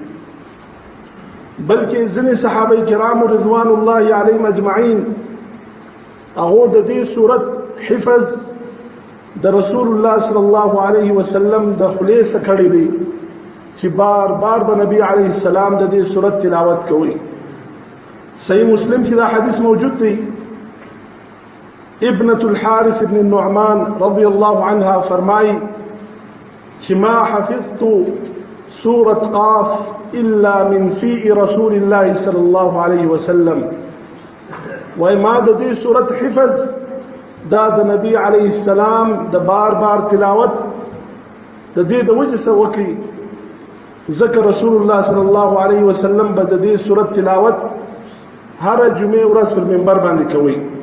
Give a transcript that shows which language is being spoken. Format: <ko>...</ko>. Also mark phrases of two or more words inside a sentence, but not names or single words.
<ps>بلکې ځینې صحابه کرام</ps> <ar>رضوان الله علیهم اجمعین</ar> <ps>هغه د دې سورت حفظ د رسول الله</ps> <ar>صلی الله علیه وسلم</ar> <ps>د خولې څخه کړی دی چې بار بار به نبی</ps> <ar>علیه السلام</ar> <ps>د دې سورت تلاوت کوي. صحیح مسلم کې دا حدیث موجود دی.</ps> <ar>ابنة الحارث بن النعمان رضی الله عنها</ar> <ps>فرمایي چې</ps> <ar>ما حفظت سورة قاف إلا من فيء رسول الله صلى الله عليه وسلم.</ar> <ps>وای ما د دې سورت حفظ دا د نبی</ps> <ar>علیه السلام</ar> <ps>د بار بار تلاوت د دې د وجه څخه وکړي ذکر رسول الله</ps> <ar>صلی الله علیه وسلم</ar> <ps>به د دې سورت تلاوت هر جمعه ورځ پر منبر باندې کوي.</ps>